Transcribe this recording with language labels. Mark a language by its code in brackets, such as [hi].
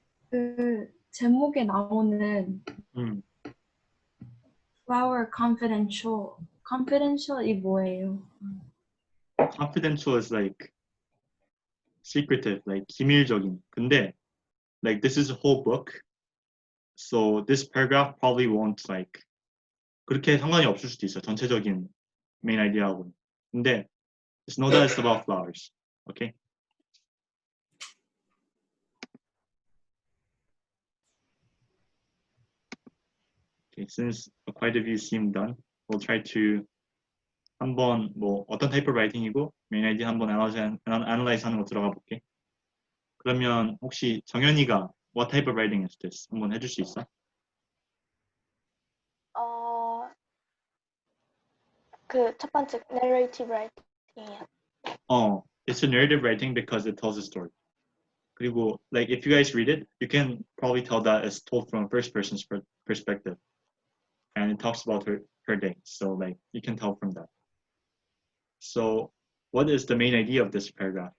[ko] 그 제목에 나오는 flower confidential 이 뭐예요? [en] Confidential is like secretive, like [ko] 기밀적인. [en] 근데 like this is a whole book, so this paragraph probably won't like [ko] 그렇게 상관이 없을 수도 있어. 전체적인 main idea하고. 근데 [en] just know that it's about flowers. Okay. Okay, since quite a few seem done, we'll try to [ko] 한번 뭐 어떤 타입의 라이팅이고 메인 아이디 한번 애널라이즈 하는 거 들어가 볼게. 그러면 혹시 [en] 정연이가 what type of writing is this? [ko] 한번 해줄 수 있어? 그 첫 번째 narrative writing이요. [en] It's a narrative writing because it tells a story. [ko] 그리고 [en] like if you guys read it, you can probably tell that it's told from a first person's perspective, and it talks about her day. So like you can tell from that. So what is the main idea of this paragraph?